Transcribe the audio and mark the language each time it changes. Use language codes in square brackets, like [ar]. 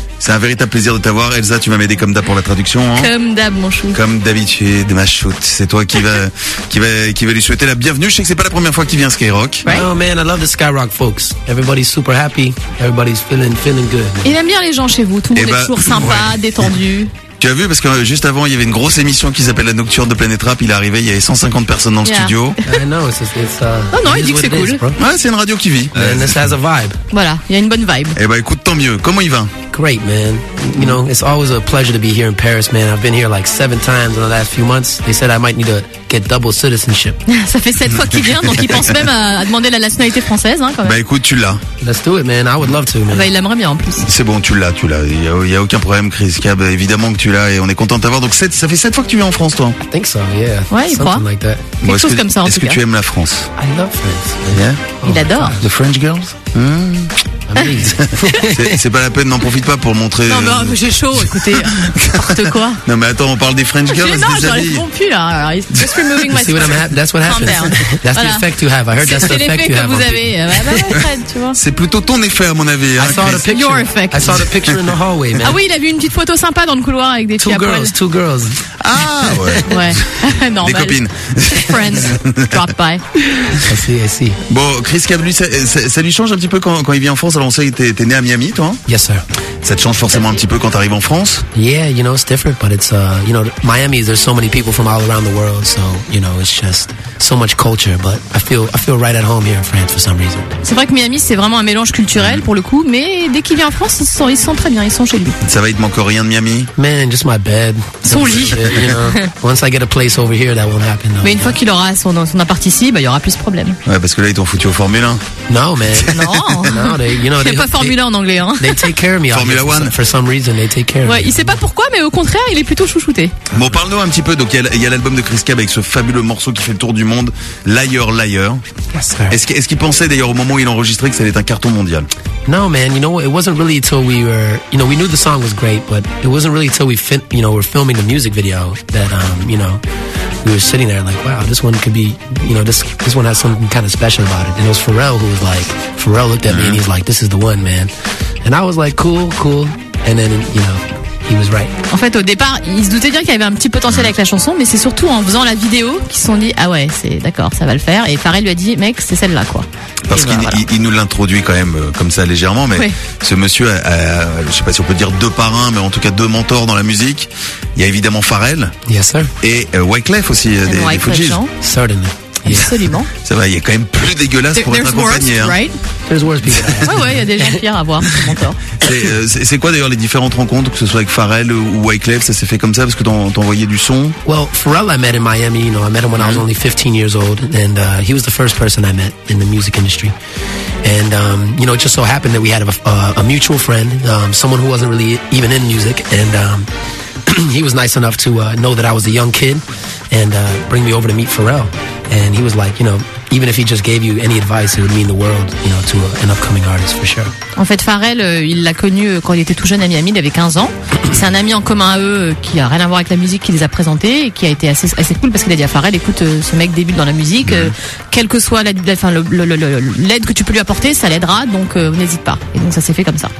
[fr] C'est un véritable plaisir de t'avoir. Elsa, tu vas m'aider comme d'hab pour la traduction. Hein? Comme d'hab, mon chou. Comme d'habitude, ma choute. C'est toi qui va lui souhaiter la bienvenue. Je sais que c'est pas la première fois qu'il vient Skyrock. [en] Right? Oh man, I love the Skyrock folks. Everybody's super happy. Everybody's feeling good. [fr] Il aime bien les gens chez vous. Tout le monde est toujours sympa, ouais. Détendu. Tu as vu, parce que juste avant, il y avait une grosse émission qui s'appelle La Nocturne de Planète Rap. Il est arrivé, il y avait 150 personnes dans le studio. Non, il dit que c'est cool. Ouais, c'est une radio qui vit. [en] And this has a vibe. [fr] Voilà, il y a une bonne vibe. Eh ben, écoute, tant mieux. Comment il va? [en] Great, man. You know, it's always a pleasure to be here in Paris, man. I've been here like 7 times in the last few months. They said I might need to get double citizenship. [fr] Ça fait 7 fois qu'il vient, donc il pense même à demander la nationalité française, hein, quand même. Bah écoute, tu l'as. [en] Let's do it, man. I would love to, man. [fr] Bah, il l'aimerait bien, en plus. C'est bon, tu l'as. Il y a aucun problème, Chris Cab. Évidemment que tu l'as et on est content de t'avoir. Donc, ça fait 7 fois que tu viens en France, toi. [en] I think so, yeah. [fr] Ouais, il croit. [en] Like that. [fr] Quelque chose comme ça, en tout cas. Est-ce que tu aimes la France? [en] I love France. Yeah? [fr] Oh, il adore. [en] The French girls? [fr] C'est pas la peine, n'en profite pas pour montrer. Non, mais j'ai chaud, écoutez, n'importe quoi. Non, mais attends, on parle des [en] French girls. [fr] Non, j'arrive plus là. [en] Just removing my skin. That's what happens. That's the effect you have. I heard that's the effect you have. [fr] C'est l'effet que vous avez. Bah, Fred, tu vois. C'est plutôt ton effet, à mon avis. [en] I saw the picture. Your effect. I saw the picture in the hallway, man. [fr] Ah oui, il a vu une petite photo sympa dans le couloir avec des filles à poil. [en] Two girls. [fr] Ah ouais. Ouais. Normal. Des copines. [en] Friends. Drop by. I see. [fr] Bon, Chris Cab, lui, ça lui change un petit peu quand il vient en France. Alors on sait que t'es né à Miami, toi. [en] Yes sir. [fr] Ça te change forcément un petit peu quand t'arrives en France. [en] Yeah, you know it's different, but it's you know Miami. There's so many people from all around the world, so you know it's just so much culture. But I feel right at home here in France for some reason. [fr] C'est vrai que Miami c'est vraiment un mélange culturel pour le coup, mais dès qu'il vient en France, ils sont très bien, ils sont chez lui. Ça va, il te manque rien de Miami. [en] Man, just my bed. [fr] Son lit. [en] You know, once I get a place over here, that won't happen. [fr] Mais une fois qu'il aura son appart ici, bah il y aura plus de problèmes. Ouais, parce que là ils t'ont foutu au Formule 1. Non, man. Non. [en] They take care of me. Formula One. For some reason, they take care of me. [fr] Ouais, il sait pas pourquoi, mais au contraire, il est plutôt chouchouté. Bon, parle-nous un petit peu. Donc, il y a l'album de Chris Cab avec ce fabuleux morceau qui fait le tour du monde, Liar Liar. [en] Yes, sir. [fr] Est-ce qu'il pensait d'ailleurs au moment où il enregistrait que ça allait être un carton mondial? [en] No, man. You know, it wasn't really until we were, you know, we knew the song was great, but it wasn't really until we were filming the music video that, you know, we were sitting there like, wow, this one could be, you know, this one has something kind of special about it. And it was Pharrell who was like, Pharrell looked at me and he's like, this is the one, man. And I was like, cool. And then, you know, he was right. [fr] En fait, au départ, ils se doutaient bien qu'il y avait un petit potentiel avec la chanson, mais c'est surtout en faisant la vidéo qu'ils se sont dit, ah ouais, c'est d'accord, ça va le faire. Et Pharrell lui a dit, mec, c'est celle-là, quoi. Parce qu'il nous l'introduit quand même comme ça légèrement, mais ce monsieur a, je sais pas si on peut dire deux parrains, mais en tout cas deux mentors dans la musique. Il y a évidemment Pharrell. [en] Yes, sir. [fr] Et Wyclef aussi, des Fugees. [en] Certainly. Yeah. [fr] Absolument. Ça va, il est quand même plus dégueulasse pour être accompagné. [en] Worse, [fr] hein. [en] Right? There's worse people. [fr] Ouais, il y a des gens pires à voir, mentors. C'est quoi d'ailleurs les différentes rencontres, que ce soit avec Pharrell ou Wyclef, ça s'est fait comme ça parce que t'envoyais du son? [en] Well, Pharrell, I met in Miami, you know, I met him when I was only 15 years old, and he was the first person I met in the music industry. And, you know, it just so happened that we had a mutual friend, someone who wasn't really even in music, and he was nice enough to know that I was a young kid and bring me over to meet Pharrell. And he was like, you know, even if he just gave you any advice, it would mean the world, you know, to an upcoming artist for sure. [fr] En fait, Pharrell, il l'a connu quand il était tout jeune à Miami, il avait 15 ans. C'est un ami en commun à eux qui a rien à voir avec la musique qui les a présentés et qui a été assez cool parce qu'il a dit à Pharrell, écoute, ce mec débute dans la musique, quelle que soit l'aide que tu peux lui apporter, ça l'aidera, donc n'hésite pas. Et donc ça s'est fait comme ça.